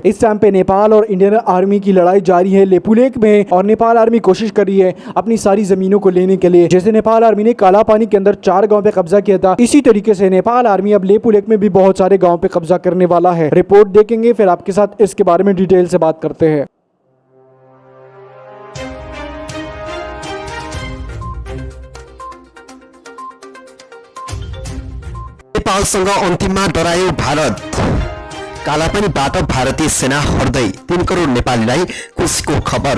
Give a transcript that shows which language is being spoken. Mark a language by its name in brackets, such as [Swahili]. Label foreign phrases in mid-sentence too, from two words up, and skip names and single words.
[Hindi] इस टाइम पे नेपाल और इंडियन आर्मी की लड़ाई जारी है लेपुलेख में और नेपाल आर्मी कोशिश कर रही है अपनी सारी जमीनों को लेने के लिए। जैसे नेपाल आर्मी ने काला पानी के अंदर 4 गांव पे कब्जा किया था, इसी तरीके से नेपाल आर्मी अब लेपुलेख में भी बहुत सारे गाँव पे कब्जा करने वाला है। रिपोर्ट देखेंगे फिर आपके साथ इसके बारे में डिटेल से बात करते हैं। [Nepali] नेपालसँग अन्तिममा डरायो भारत। कालापानीबाट भारतीय सेना हट्दै 3 करोड नेपालीलाई खुसीको खबर।